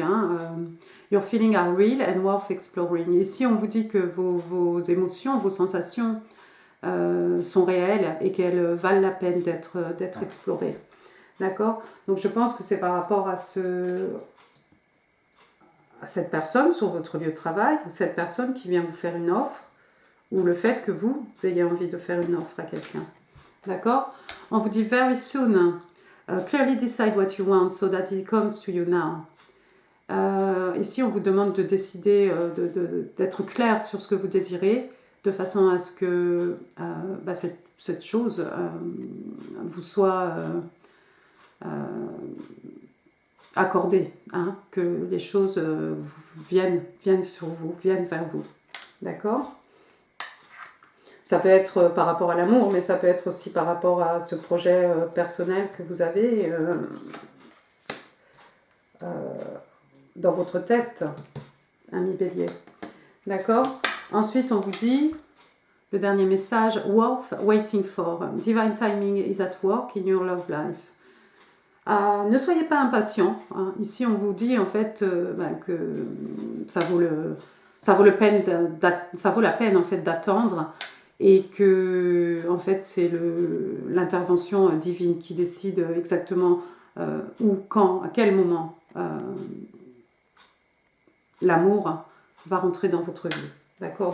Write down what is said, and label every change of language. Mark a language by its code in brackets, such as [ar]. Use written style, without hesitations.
[en] Hein, Your feelings are real and worth exploring. [fr] Ici, on vous dit que vos émotions, vos sensations sont réelles et qu'elles valent la peine d'être explorées. D'accord? Donc, je pense que c'est par rapport à cette personne sur votre lieu de travail, ou cette personne qui vient vous faire une offre, ou le fait que vous ayez envie de faire une offre à quelqu'un. D'accord? On vous dit [en] very soon, clearly decide what you want so that it comes to you now. [fr] Ici, on vous demande de décider, d'être clair sur ce que vous désirez, de façon à ce que cette chose vous soit accordée, hein, que les choses viennent sur vous, viennent vers vous. D'accord ? Ça peut être par rapport à l'amour, mais ça peut être aussi par rapport à ce projet personnel que vous avez dans votre tête, ami Bélier. D'accord ? Ensuite, on vous dit, le dernier message, [en] worth waiting for. Divine timing is at work in your love life. [fr] Ne soyez pas impatient. Hein. Ici, on vous dit en fait que ça vaut la peine en fait d'attendre et que en fait c'est l'intervention divine qui décide exactement où, quand, à quel moment l'amour va rentrer dans votre vie. D'accord ?